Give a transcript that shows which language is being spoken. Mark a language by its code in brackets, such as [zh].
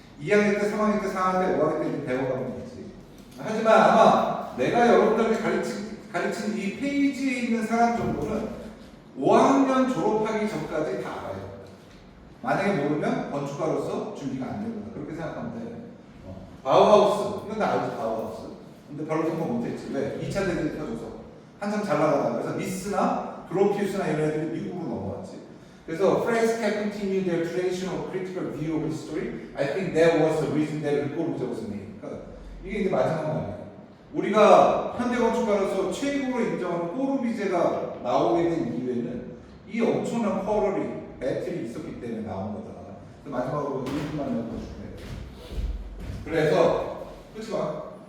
[ko] 2학년 때, 3학년 때, 4학년 때, 5학년 때 배워가면 되지. 하지만 아마 내가 여러분들한테 가르친 이 페이지에 있는 사람 정도는 5학년 졸업하기 전까지 다 알아요. 만약에 모르면 건축가로서 준비가 안 되구나, 그렇게 생각하면 돼. 바우하우스, 이건 다 알지, 바우하우스. 근데 별로 성공 못했지. 왜? 2차 대전이 터져서 한참 잘 나가다가. 그래서 니스나 그로피우스나 이런 애들이 미국으로 넘어왔지. [en] 그래서 France can continue their tradition of critical view of history. I think that was the reason that Le Corbusier was made. [ko] 그러니까 이게 이제 마지막 말이에요. 우리가 현대 건축가로서 최고로 인정하는 꼬르비제가 나오게 된 이유에는 이 엄청난 쿼럴이 배틀이 있었기 때문에 나온 거다. 마지막으로 1분만 넣어줄게. 그래서 끝이 봐.